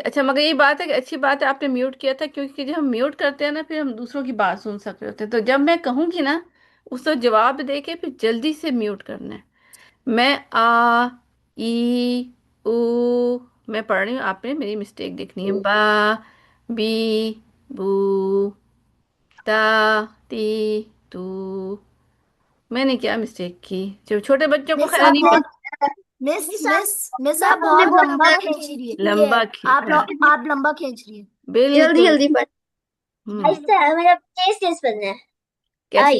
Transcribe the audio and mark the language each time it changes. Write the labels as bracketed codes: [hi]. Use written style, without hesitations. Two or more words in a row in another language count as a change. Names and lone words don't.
[ur] اچھا مگر یہ بات ہے کہ اچھی بات ہے آپ نے میوٹ کیا تھا، کیونکہ جب ہم میوٹ کرتے ہیں نا پھر ہم دوسروں کی بات سن سکتے ہوتے ہیں. تو جب میں کہوں گی نا اس کو جواب دے کے پھر جلدی سے میوٹ کرنا ہے. میں ای او میں پڑھ رہی ہوں، آپ نے میری مسٹیک دیکھنی ہے. با بی بو تا تی تو. میں نے کیا مسٹیک کی؟ جو چھوٹے بچوں کو مس خیر آپ نہیں بہت پڑھ. مس مس مس آپ بہت لمبا کھینچ رہی ہے. لمبا آپ کھینچا آپ لمبا کھینچ رہی ہے. بالکل. جلدی جلدی پڑھ. ہوں ایسا مطلب تیز تیز پڑھنا ہے. کیسے؟